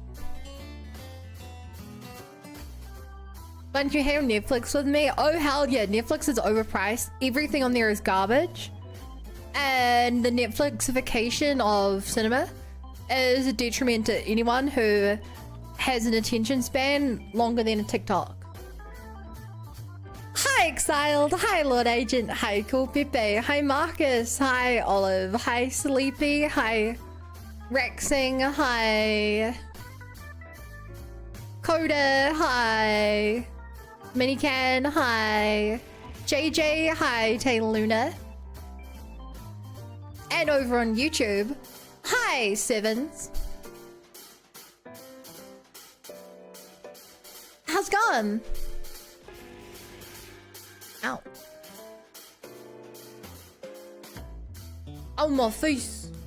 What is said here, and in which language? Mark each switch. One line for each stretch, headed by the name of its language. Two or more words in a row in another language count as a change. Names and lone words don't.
English: Bunch you have Netflix with me? Oh hell yeah, Netflix is overpriced. Everything on there is garbage. And the Netflixification of cinema is a detriment to anyone who has an attention span longer than a TikTok. Hi Exiled, hi Lord Agent, hi Cool Pepe, hi Marcus, hi Olive, hi Sleepy, hi Rexing, hi Coda, hi Minican, hi JJ, hi Taylor Luna. And over on YouTube, hi Sevens. How's it going? Ow. Oh my face.